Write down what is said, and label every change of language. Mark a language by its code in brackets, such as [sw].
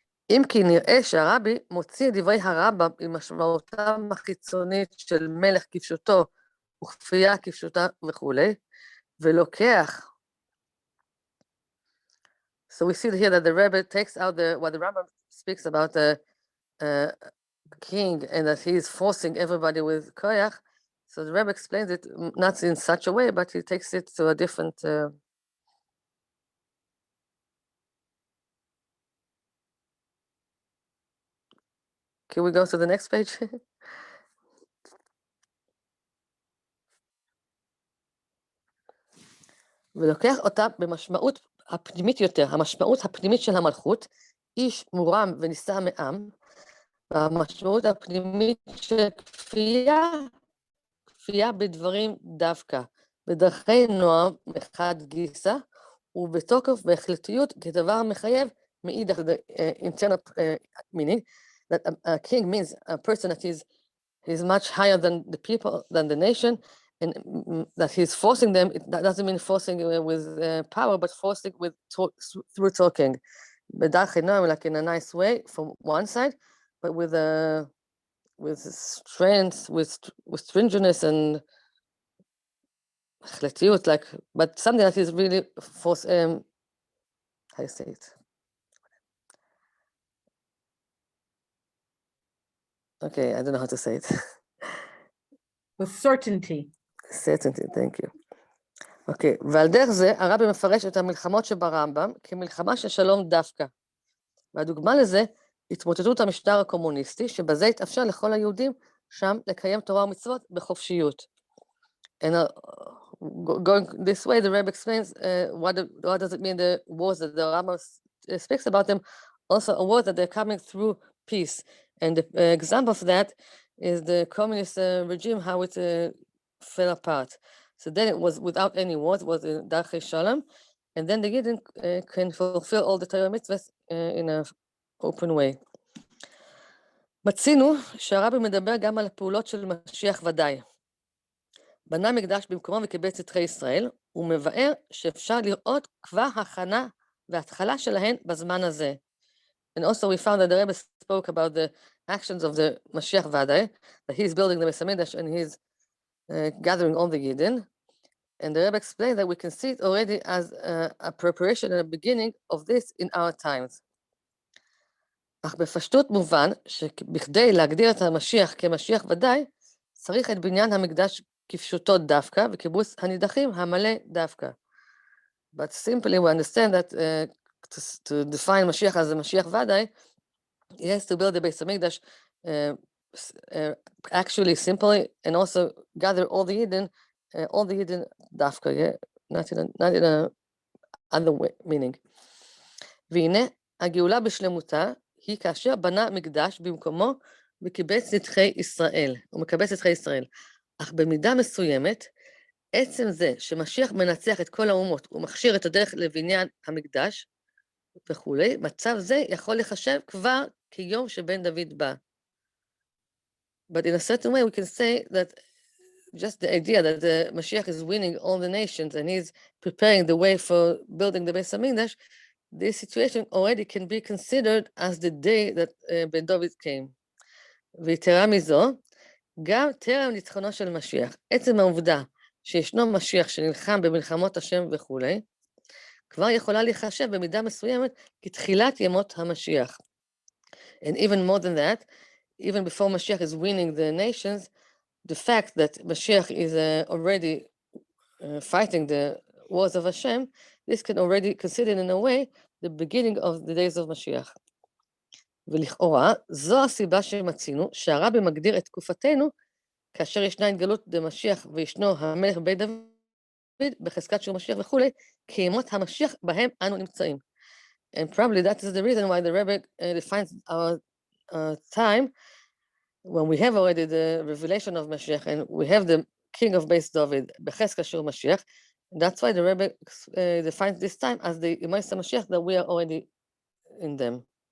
[he] אם כי נראה שהרבי מוציא דברי הרמב"ם עם משמעותם החיצונית של מלך כפשוטו וכפייה כפשוטה וכולי, ולוקח. [en] So we see here that the Rebbe takes out what the Rambam speaks about the king and that he is forcing everybody with koyach. So the Rebbe explains it not in such a way, but he takes it to a different Can we go to the next page? [he] ולוקח אותה במשמעות הפנימית יותר, המשמעות הפנימית של המלכות, איש מורם ונישא מעם, והמשמעות הפנימית של כפייה בדברים דווקא, בדרכי נועם מחד גיסא, ובתוקף בהחלטיות כדבר מחייב מאידך, [en] the internal meaning, that a king means a person that is much higher than the people, than the nation, and that he's forcing them. That doesn't mean forcing with power, but forcing through talking. Like in a nice way from one side, but with strength, with stringiness and like, but something that is really force. How do you say it? Okay, I don't know how to say it. With certainty. Certainty, thank you. [he] אוקיי, ועל דרך זה הרבי מפרש את המלחמות שברמב"ם כמלחמה של שלום דווקא. והדוגמה לזה, התמוטטות המשטר הקומוניסטי, שבזה התאפשר לכל היהודים שם לקיים תורה ומצוות בחופשיות. [en] And going this way, the Rebbe explains what does it mean, the wars that the Rambam speaks about them, also a war that they're coming through peace. And the example of that is the communist regime, how it fell apart. So then it was without any wars, it was in Darchei Shalom, and then the Yidden can fulfill all the Torah mitzvahs in an open way. [he] מצינו שהרבי מדבר גם על הפעולות של משיח ודאי. בנה מקדש במקומו וקיבץ שטחי ישראל, ומבאר שאפשר לראות כבר הכנה והתחלה שלהן בזמן הזה. [en] And also we found that the Rebbe spoke about the actions of the Mashiach Vadai, that he's building the Beis Hamikdash and he's gathering all the Yidden. And the Rebbe explained that we can see it already as a preparation and a beginning of this in our times. [he] אך בפשטות מובן שבכדי להגדיר את המשיח כמשיח ודאי, צריך את בניין המקדש כפשוטו דווקא, וכיבוס הנידחים המלא דווקא. [en] But simply we understand that to define Mashiach as a Mashiach ודאי, he has to build the Beis Hamikdash actually simply, and also gather all the Yidden דווקא, yeah? not in a other way, meaning. [he] והנה, הגאולה בשלמותה, היא כאשר בנה מקדש במקומו וקיבץ שטחי ישראל, הוא מקבץ שטחי ישראל. אך במידה מסוימת, עצם זה שמשיח מנצח את כל האומות, הוא מכשיר את הדרך לבניין המקדש וכולי, מצב זה יכול לחשב כבר כיום שבן דוד בא. [en] But in a certain way we can say that just the idea that the Mashiach is winning all the nations and he's preparing the way for building the Beis Hamikdash, this situation already can be considered as the day that Ben David came. [he] ויתרה מזו, גם טרם ניצחונו של משיח, עצם העובדה שישנו משיח שנלחם במלחמות השם וכולי, כבר יכולה להיחשב במידה מסוימת כתחילת ימות המשיח. [en] And even more than that, even before Mashiach is winning the nations, the fact that Mashiach is already fighting the wars of Hashem, this can already consider in a way the beginning of the days of Mashiach. [he] ולכאורה, זו הסיבה שמצינו שהרבי מגדיר את תקופתנו כאשר ישנה התגלות דמשיח וישנו המלך בית דוד בחזקת שהוא משיח וכולי, כימות המשיח בהם אנו נמצאים. [en] And probably that is the reason why the Rebbe defines our time when we have already the revelation of Mashiach and we have the king of Beis David [he] בחזקת שהוא משיח. [en] That's why the Rebbe defines this time as the Yemais HaMashiach that we are already in them.